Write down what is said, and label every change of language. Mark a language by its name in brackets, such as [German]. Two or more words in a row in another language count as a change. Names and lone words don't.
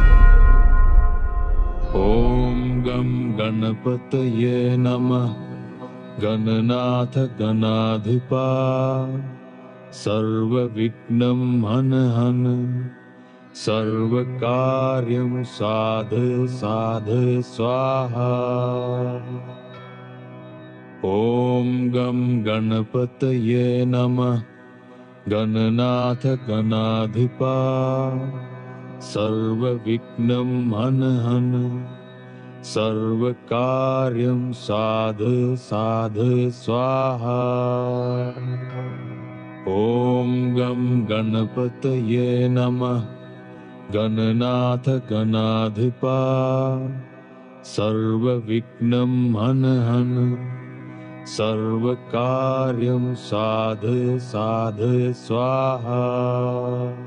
[Sanskrit] ओम् गम् गणपतये नमः गणनाथ गणाधिपा सर्व विघ्नम् हनहन सर्व कार्यम् साध साध स्वाहा. ओम् गम् गणपतये नमः गणनाथ गणाधिपा सर्व विघ्नं हनहन सर्व कार्यं साध साध स्वाहा. ओम गम गणपतये नमः गणनाथ गणाधिपा सर्व विघ्नं हनहन सर्व कार्यं साध साध स्वाहा.